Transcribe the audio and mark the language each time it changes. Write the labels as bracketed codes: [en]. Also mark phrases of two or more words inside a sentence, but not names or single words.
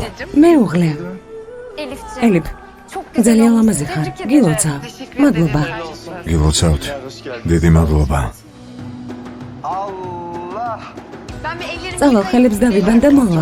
[ka] მეუღლე, [tr] Elifciğim. [ka] ელიფ, ძალიან ლამაზი ხარ. გილოცავ. მადლობა. გილოცავთ. დიდი მადლობა. [tr] Ben bir ellerimi [ka] წავალ ხელებს დავიბან და მოვა.